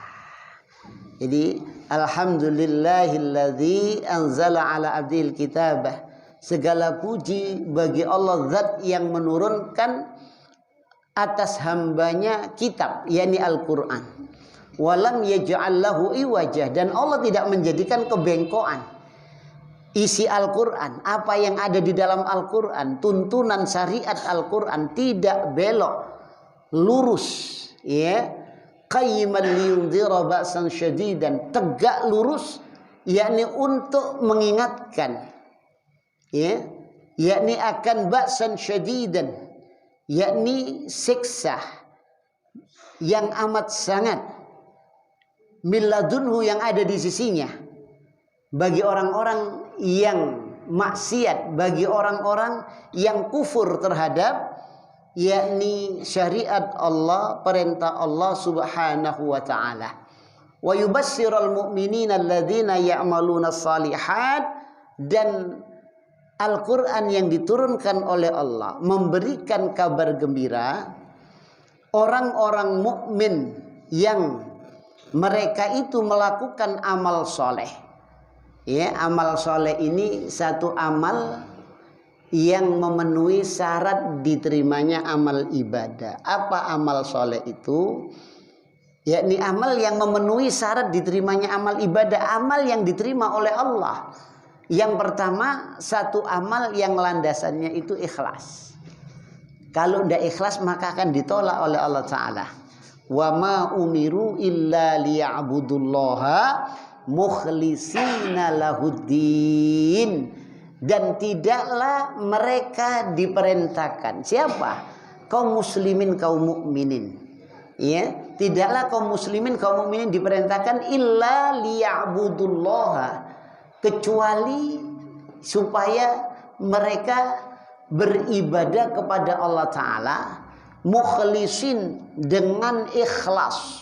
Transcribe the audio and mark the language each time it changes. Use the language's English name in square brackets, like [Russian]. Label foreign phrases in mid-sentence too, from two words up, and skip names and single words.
[Indonesian] Jadi [Arabic] الحمد لله الذي أنزل على عبده الكتاب, [Indonesian] segala puji bagi Allah zat yang menurunkan atas hambanya kitab, yakni Al-Quran. [Arabic] ولم يجعل له عوجا, [Indonesian] dan Allah tidak menjadikan kebengkokan isi Al-Qur'an. Apa yang ada di dalam Al-Qur'an, tuntunan syariat Al-Qur'an tidak belok, lurus, ya. [Arabic] قيما لينذر بأسا شديدا, [Indonesian] tegak lurus, yakni untuk mengingatkan, ya, yakni akan [Arabic] بأسا شديدا, [Indonesian] yakni siksa yang amat sangat, milladunhu, yang ada di sisinya, bagi orang-orang yang maksiat, bagi orang-orang yang kufur terhadap yakni syariat Allah, perintah Allah [Arabic] سبحانه وتعالى. ويبشر المؤمنين الذين يعملون الصالحات, [Indonesian] dan Al-Qur'an yang diturunkan oleh Allah memberikan kabar gembira orang-orang mukmin yang mereka itu melakukan amal soleh. Ya, amal soleh ini satu amal yang memenuhi syarat diterimanya amal ibadah. Apa amal soleh itu? Yakni amal yang memenuhi syarat diterimanya amal ibadah, amal yang diterima oleh Allah. Yang pertama, satu amal yang landasannya itu ikhlas. Kalau tidak ikhlas maka akan ditolak oleh Allah Ta'ala. [Arabic] وما أمروا إلا ليعبدوا الله مخلصين له الدين. [Indonesian] Dan tidaklah mereka diperintahkan. Siapa? Kaum muslimin, kaum mukminin. Ya, tidaklah kaum muslimin, kaum mukminin diperintahkan [Arabic] إلا ليعبدوا الله, [Indonesian] kecuali supaya mereka beribadah kepada Allah Ta'ala mukhlisin, dengan ikhlas.